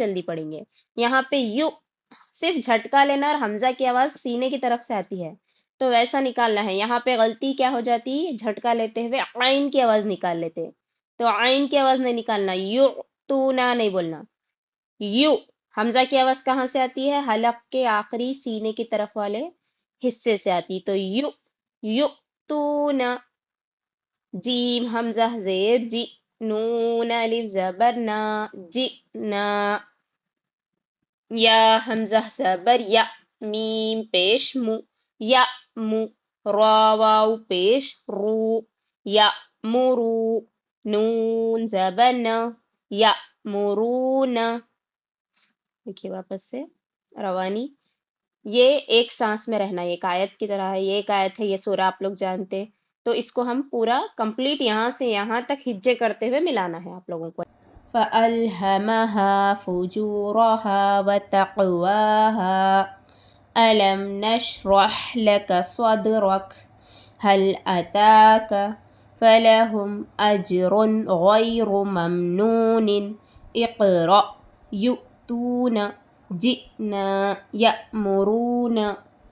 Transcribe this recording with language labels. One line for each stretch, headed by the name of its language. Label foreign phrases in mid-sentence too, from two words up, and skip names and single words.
Urdu: جلدی پڑھیں گے یہاں پہ یو صرف جھٹکا لینا اور حمزہ کی آواز سینے کی طرف سے آتی ہے تو ویسا نکالنا ہے یہاں پہ غلطی کیا ہو جاتی جھٹکا لیتے ہوئے عین کی آواز نکال لیتے تو عین کی آواز نہیں نکالنا یو تو نہ نہیں بولنا یو حمزہ کی آواز کہاں سے آتی ہے حلق کے آخری سینے کی طرف والے حصے سے آتی تو یو یو تو نہ جیم حمزہ زیر جی نون الف زبر نا جی نا یا حمزہ زبر یا میم پیش مو یا مو را واو پیش رو یا مرو نون زبر نا یا مرون دیکھیے واپس سے روانی یہ ایک سانس میں رہنا یہ ایک آیت کی طرح ہے یہ ایک آیت ہے یہ سورہ آپ لوگ جانتے تو اس کو ہم پورا کمپلیٹ یہاں سے یہاں تک ہجے کرتے ہوئے ملانا ہے آپ لوگوں کو
Arabic: فَأَلْهَمَهَا فُجُورَهَا وَتَقْوَاهَا أَلَمْ نَشْرَحْ لَكَ صَدْرَكَ هَلْ أَتَاكَ فَلَهُمْ أَجْرٌ غَيْرُ مَمْنُونٍ اقْرَأْ يُؤْتُونَ جِئْنَا يَأْمُرُونَ